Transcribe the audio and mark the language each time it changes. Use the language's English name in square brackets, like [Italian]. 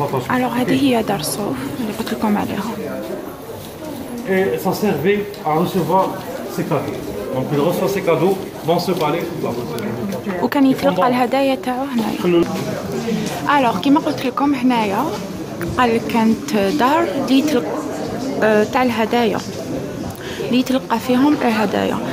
[Arabic] الوغ هذه هي دار الصوف اللي قلت لكم عليها. [French] Et ça servait à recevoir ses cadeaux. Donc il reçoit ses cadeaux dans ce palais. [Arabic] وكان يتلقى الهدايا تاعو هنايا. الوغ كيما قلت لكم هنايا قال كانت دار اللي تاع الهدايا اللي يتلقى فيهم الهدايا.